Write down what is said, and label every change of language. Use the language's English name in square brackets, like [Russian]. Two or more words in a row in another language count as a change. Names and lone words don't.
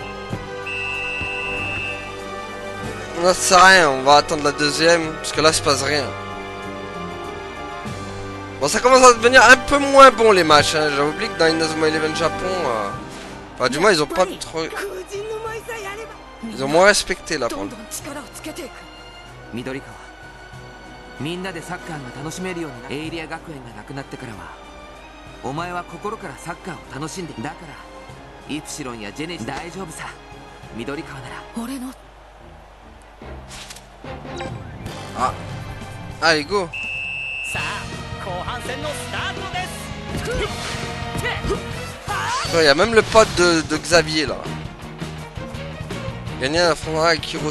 [French] Non, ça sert à rien, on va attendre la deuxième, parce que là, il se passe rien. Bon, ça commence à devenir un peu moins bon les matchs, hein. J'ai oublié que dans Inazuma Eleven Japon, enfin, du moins, ils ont pas trop... Ils ont moins respecté là pour le... [Japanese] みんなでサッカーが楽しめるようにエイリア学園がなくなってからはお前は心からサッカーを楽しんでだからイプシロンやジェネシ大丈夫さ緑川なら俺の [French] Ah, allez go. Il y a même le pote de Xavier là. Gagner un affrontement avec Hiroto.